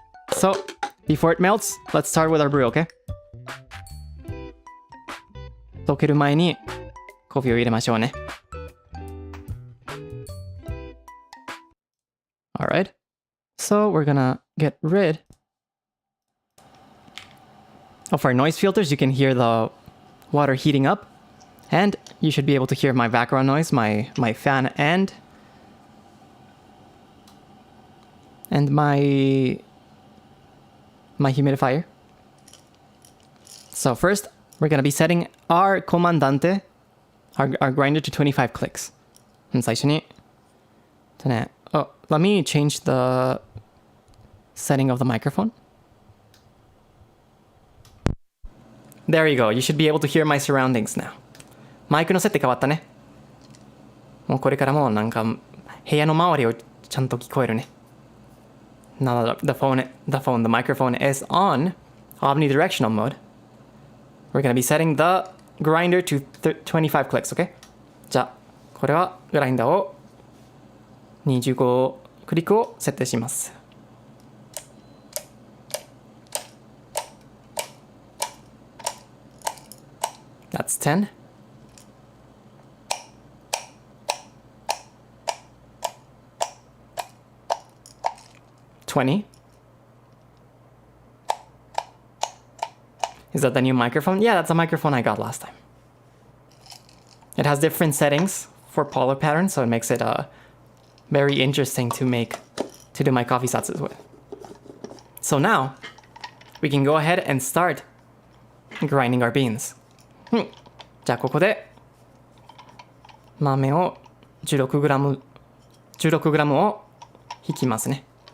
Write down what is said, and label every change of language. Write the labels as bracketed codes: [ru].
[en] So before it melts, let's start with our brew, okay? [ja] 溶ける前にコーヒーを入れましょうね。 [en] Alright. So we're gonna get rid of our noise filters. You can hear the water heating up, and you should be able to hear my background noise, my fan and my humidifier. So first, we're gonna be setting our comandante, our grinder to 25 clicks. [ja] 最初に [en] Oh, let me change the setting of the microphone. There you go. You should be able to hear my surroundings now. [ja] マイクの設定変わったね。もうこれからもうなんか部屋の周りをちゃんと聞こえるね。 [en] Now that the microphone is on omnidirectional mode, we're going to be setting the grinder to 25 clicks, okay? [ja] じゃあ、これはグラインダーを25クリックを設定します。 [en] That's 10. Is that the new microphone? Yeah, that's the microphone I got last time. It has different settings for polar patterns, so it makes it very interesting to do my coffee satsus with. So now, we can go ahead and start grinding our beans. [ja] じゃあここで豆を 16g を引きますね。